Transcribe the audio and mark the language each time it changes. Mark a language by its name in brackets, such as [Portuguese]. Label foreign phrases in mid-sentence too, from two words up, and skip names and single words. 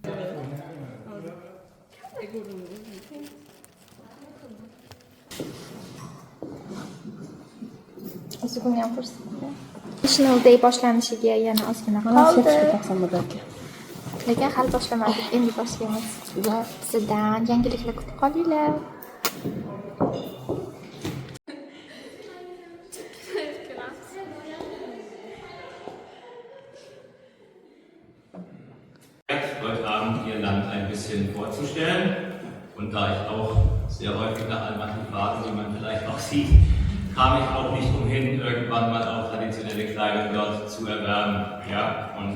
[Uzbek] O'zi buni ham ko'rsatdi. [English] National Day [Uzbek] boshlanishiga yana ozgina qoldi. Lekin hali boshlamadik, endi boshlaymiz. Va sizdan yangiliklar kutib qolinglar. [German] Heute Abend Ihr Land ein bisschen vorzustellen. Und da ich auch sehr häufig nach Almaty fahre, wie man vielleicht auch sieht, kam ich auch nicht umhin, irgendwann mal auch traditionelle Kleidung dort zu erwerben. Ja, und